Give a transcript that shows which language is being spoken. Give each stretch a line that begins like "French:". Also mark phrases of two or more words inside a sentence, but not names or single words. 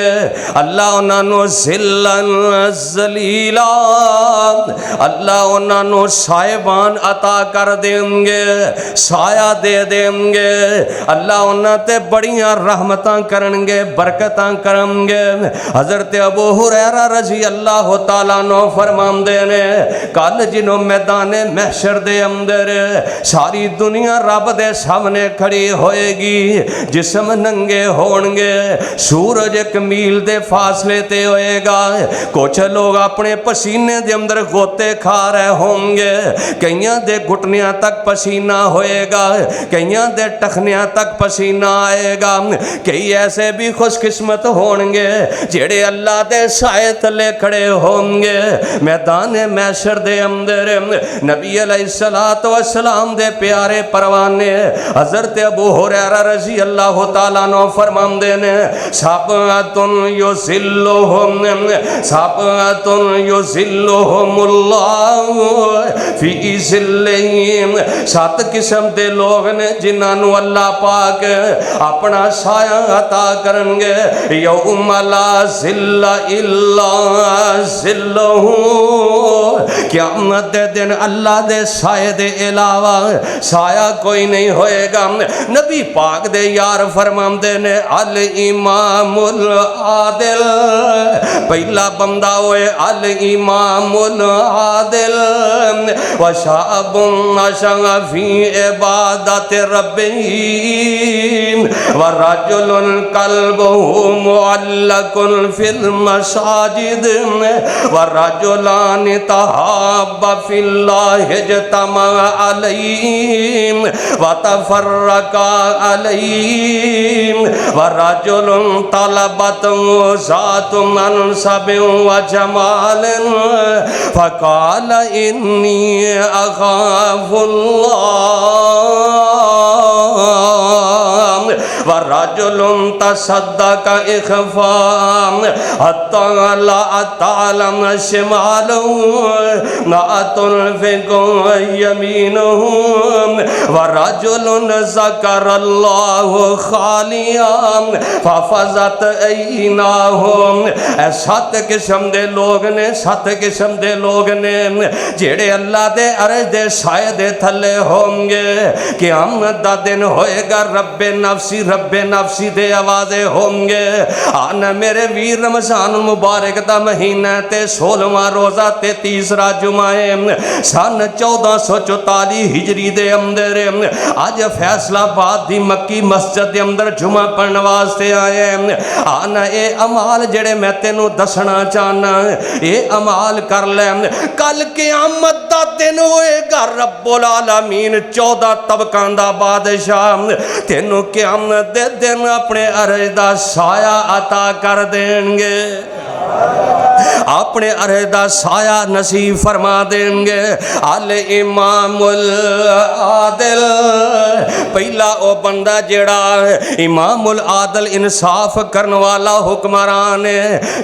Punjabi: اللہ انہوں نے
Arabic: ظلا ظليلا,
Punjabi: اللہ انہوں نے صاحبان عطا کر دیں گے، سایہ دے دیں گے. اللہ انہوں نے بڑیاں رحمتاں کرن گے، برکتاں کرن گے. حضرت ابو ہریرہ
Arabic: رضي الله تعالى عنه
Punjabi: فرماندے نے کل جنہوں میدان محشر دے اندر ساری دنیا رب دے سامنے کھڑی ہووے گی، جسم ننگے ہون گے، سورج 1 میل دے فاصلے تے ہووے گا، کجھ لوگ اپنے پسینے دے اندر غوطے کھا رہے ہوں گے، کئیاں دے گھٹنیاں تک پسینہ ہووے گا، کئیاں دے ٹخنیاں تک پسینہ آئے گا. کئی ایسے بھی خوش قسمت ہوں گے جیہڑے اللہ دے سائے تلے کھڑے ہوں گے. میدان محشر دے اندر نبی
Arabic: عليه الصلاة والسلام
Punjabi: دے پیارے پروانے حضرت ابو ہریرہ
Arabic: رضي الله تعالى عنه
Punjabi: فرماندے نے
Arabic: سبعة يظلهم الله في ظلهم,
Punjabi: 7 قسم دے لوگ نے جنہوں نے اللہ پاک اپنا سایہ عطا کرن گے.
Arabic: يوم لا ظل إلا ظله,
Punjabi: قیامت دے دن اللہ دے سائے دے علاوہ سایہ کوئی نہیں ہووے گا. نبی پاک دے یار فرماندے نے
Arabic: الإمام العادل,
Punjabi: پہلا بندہ
Arabic: होए الإمام العادل و شاب نشأ في عبادة ربه و رجل قلبه معلق في المساجد و رجلان تحابا في الله اجتمعا عليهم و تفرقا عليهم و رجل طلبته ذات منصب و جمال فقال إني أخاف الله و رجل تصدق إخفاء حتى لا تعلم شماله ما تنفق يمينه و رجل ذكر الله خاليا ففاضت عيناه.
Punjabi: 7 قسم دے لوگ نے، 7 قسم دے لوگ نے جیہڑے اللہ دے عرش دے سائے دے تھلے ہوں گے. قیامت دا دن ہووے گا,
Arabic: رب نفسي
Punjabi: دے آوازے ہوں گے. آنا میرے ویر رمضان مبارک دا مہینہ تے 16واں روزہ تے تیسرا جمعہ فرمائے سن 1444 ہجری دے اندر اج فیصل آباد دی مکی مسجد دے اندر جمعہ پڑھن واسطے آئے آنا یہ اعمال جیہڑے میں تینوں دسنا چاہنا یہ اعمال کر لے کل قیامت دا دن ہووے گا
Arabic: رب العالمين
Punjabi: 14 طبقاں دا بادشاہ تینوں قیامت دے دن اپنے عرش دا سایہ عطا کر دیں گے اپنے عرش دا سایہ نصیب فرما دیں گے
Arabic: الإمام العادل
Punjabi: پہلا او بندہ جیہڑا
Arabic: إمام العادل
Punjabi: انصاف کرنے والا حکمران ہے